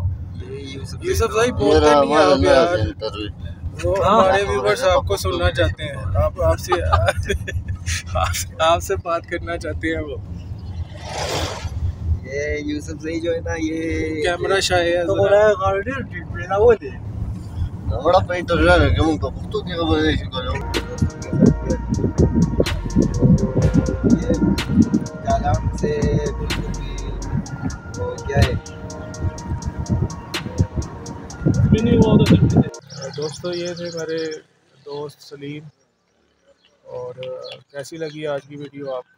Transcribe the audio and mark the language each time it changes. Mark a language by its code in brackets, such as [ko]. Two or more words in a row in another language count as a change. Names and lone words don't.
[ur] یوسف بھائی بولتے نہیں آپ یار، وہ ہمارے ویورز آپ کو سننا چاہتے ہیں، آپ سے بات کرنا چاہتے ہیں وہ. یہ یوسف بھائی جو ہے نا، یہ [en] camera shy [ur] ہے [ps] نو مړه په انټرویو کې موږ په پښتو کې خبرې نشو کولی. [ur] یہ کلام سے بالکل بھی وہ کیا ہے. دوستو، یہ تھے میرے دوست سلیم، اور کیسی لگی آج کی ویڈیو آپ کو?